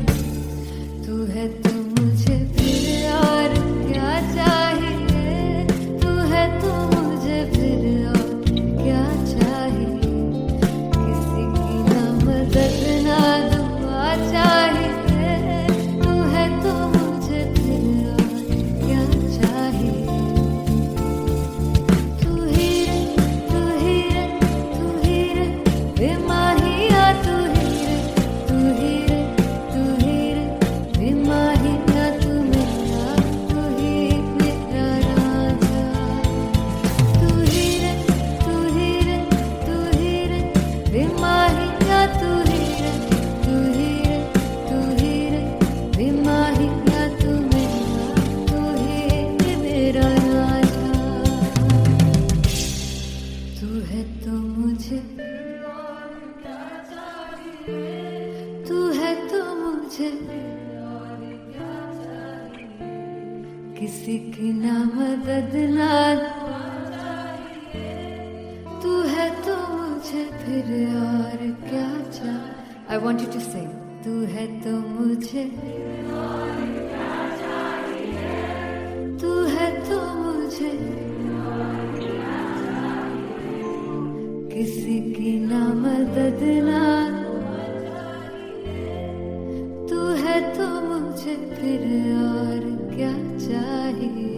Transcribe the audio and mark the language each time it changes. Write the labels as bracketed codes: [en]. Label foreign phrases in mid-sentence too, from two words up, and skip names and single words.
[hi] तू है तो मुझे फिर और क्या चाहिए। तू है तो मुझे फिर और क्या चाहिए। किसी की ना मदद ना दुआ चाहिए। तू है तो मुझे फिर और क्या चाहिए। तू ही रे तू ही रे तू ही रे बेमाहिया तू ही रे तू ही रे तू ही रे बेमाहिया तू मेरा तू ही मेरा राजा। तू ही रे तू ही रे तू ही रे बेमाहिया तू ही रे तू ही रे तू ही रे बेमाहिया तू मेरा तू ही मेरा राजा। तू है तो मुझे तू है तो मुझे किसी की ना मदद ना तू है तो फिर और क्या चाह. [en] I want you to sing. [hi] तू है तो मुझे, तू है तो मुझे, किसी की ना मदद ना, तू है तो मुझे फिर और क्या चाहिए.